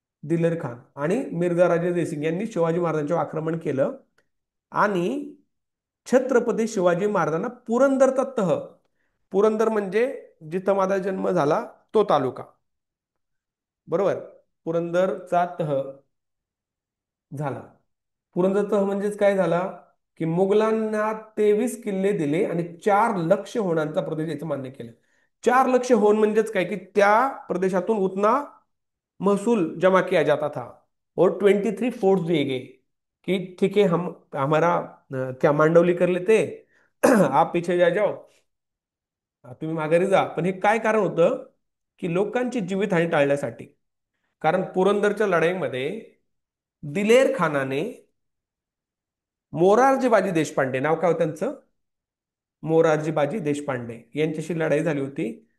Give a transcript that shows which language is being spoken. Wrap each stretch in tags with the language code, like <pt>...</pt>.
<mr>दिलेर खान आणि मिर्झा राजे जयसिंग यांनी शिवाजी महाराजांच्यावर आक्रमण केलं आणि छत्रपती शिवाजी महाराजांना पुरंदरचा तह, पुरंदर म्हणजे जिथं माझा जन्म झाला तो तालुका, बरोबर, पुरंदरचा तह झाला. पुरंदर तह म्हणजेच काय झाला की मुघलांना 23 किल्ले दिले आणि 4 लक्ष होणांचा प्रदेश याचं मान्य केलं. 4 लक्ष होन म्हणजेच काय की त्या प्रदेशातून</mr> <hi>उतना महसूल जमा किया जाता था और 23 फोर्ट्स दिए गए कि ठीक है, हम हमारा क्या मांडवली कर लेते, आप पीछे जा जाओ,</hi> <mr>तुम्ही माघारी जा. पण हे काय कारण होतं की लोकांची जीवितहानी टाळण्यासाठी. कारण पुरंदरच्या लढाईमध्ये दिलेर खानाने मोरारजी बाजी देशपांडे, नाव काय होतं त्यांचं, मोरारजी बाजी देशपांडे यांच्याशी लढाई झाली होती.</mr>